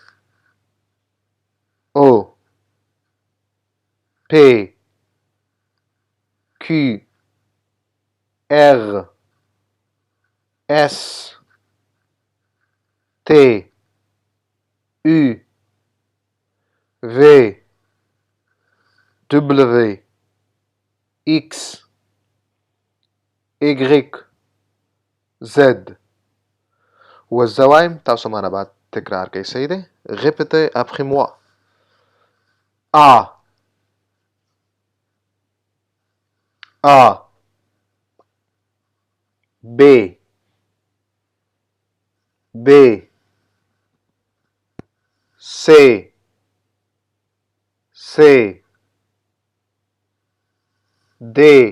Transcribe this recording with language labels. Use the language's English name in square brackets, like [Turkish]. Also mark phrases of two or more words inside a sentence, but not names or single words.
[English] O P Q R S T U V W X Y Z. [Pashto] وزه وایم، تاسو مانه بعد تکرار کوئ. صحیح دی؟ [French] Répétez après moi. A B C D